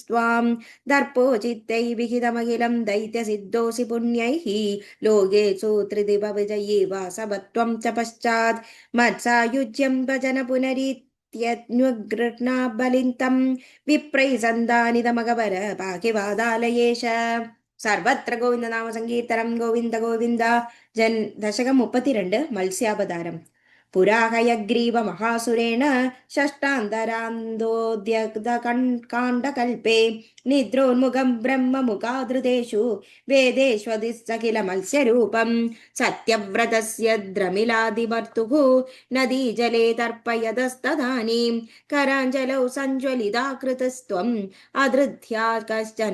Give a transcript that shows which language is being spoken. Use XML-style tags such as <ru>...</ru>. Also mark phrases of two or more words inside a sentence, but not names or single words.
<sa>स्वां दर्पोचित्तै विहितमखिलं दैत्यसिद्धोऽसि पुण्यैः लोकेषु त्रिदिवविजयी वासवत्वं च पश्चात् मत्सायुज्यं भजन पुनरीत्यनुगृह्णा बलिन्तं विप्रैः सन्धानितमगवर पाकिवादालयेश</sa> <ml>സർവത്ര ഗോവിന്ദനാമ സങ്കീർത്തനം ഗോവിന്ദ ഗോവിന്ദ ദശകം 32 മത്സ്യാവതാരം</ml> <sa>പുരാഹയഗ്രീവ മഹാസുരേണ षष्टान्तरान्दोद्यकाण्डकल्पे निद्रोन्मुखं ब्रह्ममुखाधृतेषु वेदेष्वधिसखिल मत्स्यरूपं सत्यव्रतस्य द्रमिलादिभर्तुः नदीजले तर्पयतस्तदानीं कराञ्जलौ सञ्ज्वलिताकृतस्त्वम् अधृत्या कश्चन</sa>